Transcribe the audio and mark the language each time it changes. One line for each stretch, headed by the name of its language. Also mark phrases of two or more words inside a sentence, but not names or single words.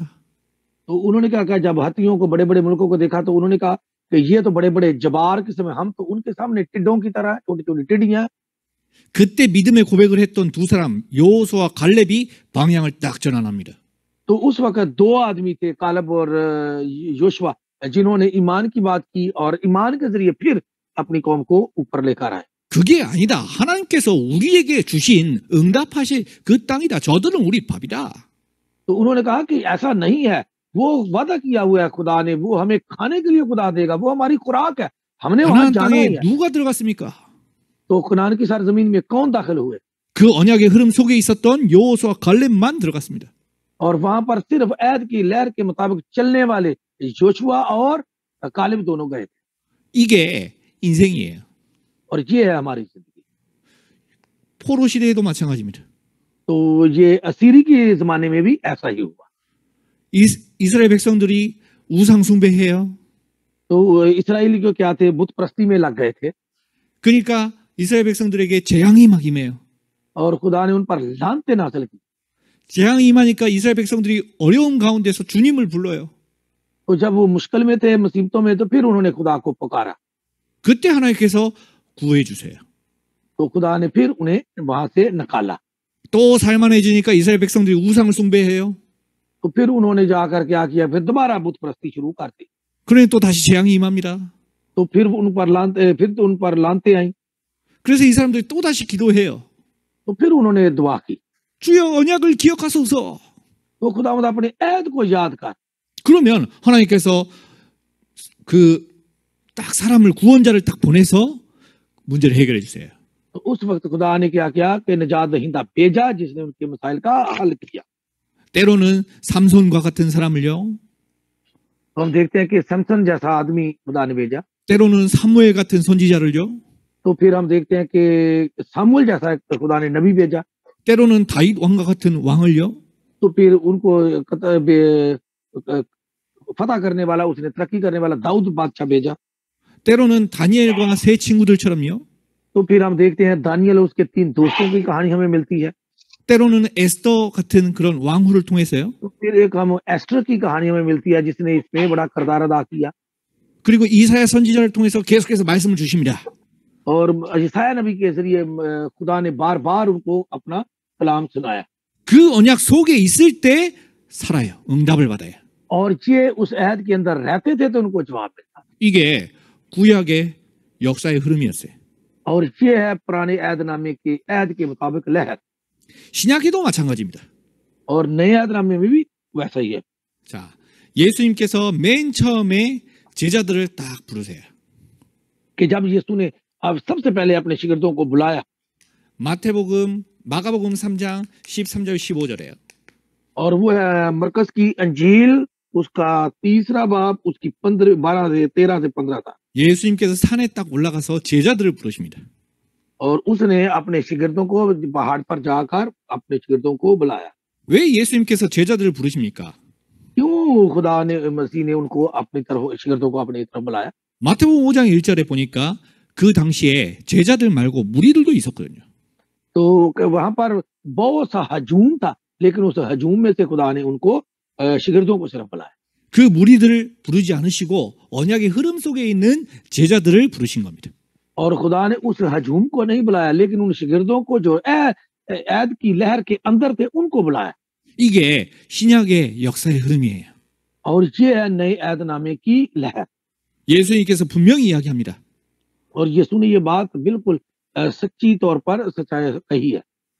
Urdu: تو انہوں نے کیا کہا، جب حتیوں کو، بڑے بڑے ملکوں کو دیکھا تو انہوں نے کہا کہ یہ تو بڑے بڑے جبار کے سمے، ہم تو ان کے سامنے ٹڈوں کی طرح، چھوٹی چھوٹی ٹڈیاں.
Korean: 그때 믿음의 고백을 했던 두 사람 여호수아 갈렙이 방향을 딱 전환합니다.
Urdu: تو اس وقت 2 آدمی تھے، کالب اور یوشوع، جنہوں نے ایمان کی بات کی اور ایمان کے ذریعے پھر اپنی قوم کو اوپر لے کر آئے.
Korean: 그게 아니다. 하나님께서 우리에게 주신 응답하실 그 땅이다. 저들은 우리 밥이다.
Urdu: تو انہوں نے کہا کہ ایسا نہیں ہے، وہ وعدہ کیا ہوا ہے خدا نے، وہ ہمیں کھانے کے لیے خدا دے گا، وہ ہماری خوراک ہے، ہم نے وہاں
Korean: 가나안
Urdu: جانا ہی
Korean: 땅에
Urdu: है।
Korean: 누가 들어갔습니까?
Urdu: تو کنعان کی سرزمین میں کون داخل ہوئے?
Korean: 그 언약의 흐름 속에 있었던 여호수아 갈렙만 들어갔습니다.
Urdu: اور وہاں پر صرف عہد کی لہر کے مطابق چلنے والے یوشوع اور کالب دونوں گئے تھے.
Korean: 이게 인생이에요.
Urdu: اور یہ ہے ہماری زندگی.
Korean: 포로 시대에도 마찬가지입니다.
Urdu: تو یہ اسیری کے زمانے میں بھی ایسا ہی ہوا.
Korean: 이스라엘 백성들이 우상 숭배해요.
Urdu: تو اسرائیلی جو کیا تھے، بت پرستی میں لگ گئے تھے
Korean: 그러니까 이스라엘 백성들에게 재앙이 막 임해요.
Urdu: اور خدا نے ان پر لعنتیں نازل کی.
Korean: 재앙이 임하니까 이스라엘 백성들이 어려움 가운데서 주님을 불러요.
Urdu: تو جب وہ مشکل میں تھے، مصیبتوں میں، تو پھر انہوں نے خدا کو پکارا.
Korean: 그때 하나님께서 구해 주세요.
Urdu: تو خدا نے پھر انہیں وہاں سے نکالا.
Korean: 또 살만해지니까 이스라엘 백성들이 우상을 숭배해요.
Urdu: تو پھر انہوں نے جا کر کیا کیا، پھر دوبارہ بت پرستی شروع کر دی.
Korean: 그러니 또 다시 재앙이 임합니다.
Urdu: تو پھر ان پر لعنتیں آئی.
Korean: 그래서 이 사람들이 또 다시 기도해요.
Urdu: تو پھر انہوں نے دعا کی,
Korean: 주여 언약을 기억하소서.
Urdu: تو خداوند اپنے عہد کو یاد کر.
Korean: 그러면 하나님께서 그 딱 사람을 구원자를 딱 보내서 문제를 해결해 주세요.
Urdu: تو اس وقت خدا نے کیا کیا کہ نجات دہندہ بھیجا جس نے ان کے مسائل کا حل کیا.
Korean: 때로는 삼손과 같은 사람을요.
Urdu: تو ہم دیکھتے ہیں کہ سمسون جیسا آدمی خدا نے بھیجا.
Korean: 때로는 사무엘 같은 선지자를요.
Urdu: تو پھر ہم دیکھتے ہیں کہ سموئیل جیسا ایک خدا نے نبی بھیجا.
Korean: 때로는 다윗 왕과 같은 왕을요.
Urdu: تو پھر ان کو فتح کرنے والا، اس نے ترقی کرنے والا داؤد بادشاہ بھیجا.
Korean: 때로는 다니엘과 세 친구들처럼요.
Urdu: تو پھر ہم دیکھتے ہیں دانیال اور اس کے 3 دوستوں کی کہانی ہمیں ملتی ہے.
Korean: 때로는 에스더 같은 그런 왕후를 통해서요.
Urdu: تو پھر ایک ہم آستر کی کہانی ہمیں ملتی ہے جس نے اس میں بڑا کردار ادا کیا.
Korean: 그리고 이사야 선지자를 통해서 계속해서 말씀을 주십니다.
Urdu: اور یسعیاہ نبی کے ذریعے خدا نے بار بار ان کو اپنا کلام سنایا.
Korean: 그 언약 속에 있을 때 살아요. 응답을 받아요.
Urdu: اور یہ اس عہد کے اندر رہتے تھے تو ان کو جواب ملتا.
Korean: 이게 구약의 역사의 흐름이었어요.
Urdu: اور یہ ہے پرانے عہدنامے کے عہد کے مطابق لہر.
Korean: 신약에도 마찬가지입니다.
Urdu: اور نئے عہدنامے میں بھی ویسا ہی ہے.
Korean: 자, 예수님께서 맨 처음에 제자들을 딱 부르세요.
Urdu: کہ جب یسوع نے اب سب سے پہلے اپنے شاگردوں کو بلایا,
Korean: 마태복음, 마가복음 3장 13절 15절에요.
Urdu: اور وہ ہے مرقس کی انجیل اس کا 3را باب اس کی 13 سے 15 تھا.
Korean: 예수님께서 산에 딱 올라가서 제자들을 부르십니다.
Urdu: اور اس نے اپنے شاگردوں کو پہاڑ پر جا کر اپنے شاگردوں کو بلایا.
Korean: 왜 예수님께서 제자들을 부르십니까?
Urdu: کیوں خدا نے مسیح نے ان کو اپنی طرف شاگردوں کو اپنی طرف بلایا?
Korean: 마태복음 5장 1절에 보니까 그 당시에 제자들 말고 무리들도 있었거든요.
Urdu: تو وہاں پر بہت سا ہجوم تھا، لیکن اس ہجوم میں سے خدا نے ان کو شاگردوں کو صرف بلایا.
Korean: 그 무리들을 부르지 않으시고 언약의 흐름 속에 있는 제자들을 부르신 겁니다.
Urdu: اور خدا نے اس ہجوم کو نہیں بلایا، لیکن ان شاگردوں کو جو عہد کی لہر کے اندر تھے ان کو بلایا.
Korean: 이게 신약의 역사의 흐름이에요.
Urdu: اور یہ ہے نئے عہدنامے کی لہر.
Korean: 예수님께서 분명히 이야기합니다.
Urdu: اور یسوع نے یہ بات بالکل سچی طور پر سچائی کہی ہے